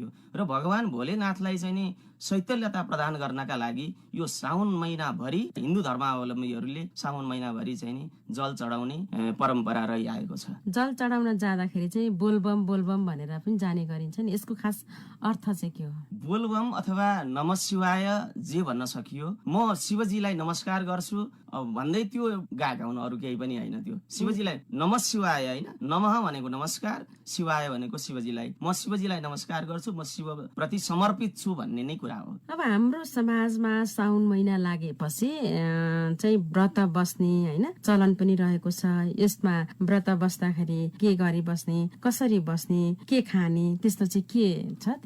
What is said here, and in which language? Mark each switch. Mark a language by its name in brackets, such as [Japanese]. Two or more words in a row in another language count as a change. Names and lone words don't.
[Nepali] र भगवान भोलेनाथलाई चाहिँ नि शैतल्यता प्रदान गर्नका लागि यो साउन महिनाभरि हिन्दू धर्मावलम्बीहरूले साउन महिनाभरि चाहिँ नि जल चढाउने परम्परा रहिआएको छ। जल चढाउन जाँदाखेरि चाहिँ बोलबम बोलबम भनेर पनि जाने गरिन्छ नि, यसको खास अर्थ चाहिँ के हो? बोलबम अथवा [Sanskrit] नमः शिवाय [Nepali] जे भन्न सकियो। म शिवजीलाई नमस्कार गर्छु भन्दै त्यो गाउनु अरू केही पनि होइन। त्यो शिवजीलाई [Sanskrit] नमः शिवाय [Nepali] होइन, नमः भनेको नमस्कार, शिवाय भनेको शिवजीलाई। म शिवजीलाई नमस्कार गर्छु, म शिव प्रति समर्पित छु भन्ने नै कुरा हो। अब हाम्रो समाजमा साउन महिना लागेपछि चाहिँ व्रत बस्ने होइन चलन पनि रहेको छ। यसमा व्रत बस्दाखेरि के गरी बस्ने, कसरी बस्ने, के खाने, त्यस्तो चाहिँ के छ?